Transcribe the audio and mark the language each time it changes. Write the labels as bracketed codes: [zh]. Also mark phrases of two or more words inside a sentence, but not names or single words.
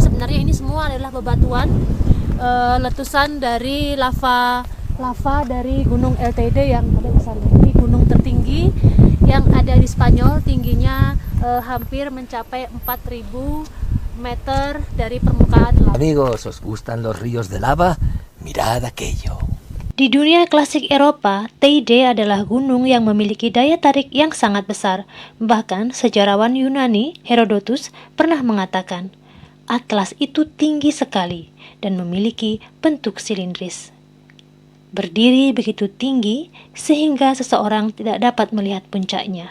[id] Sebenarnya ini semua adalah bebatuan, letusan dari lava dari Gunung LTD yang ada di sana. Ini gunung tertinggi yang ada di Spanyol, tingginya hampir mencapai 4.000 meter dari permukaan laut. [es] Amigos, ¿os gustan los ríos de lava? Mirad aquello. [id] Di dunia klasik Eropa, Teide adalah gunung yang memiliki daya tarik yang sangat besar. Bahkan sejarawan Yunani, Herodotus, pernah mengatakan, Atlas itu tinggi sekali dan memiliki bentuk silindris. Berdiri begitu tinggi sehingga seseorang tidak dapat melihat puncaknya.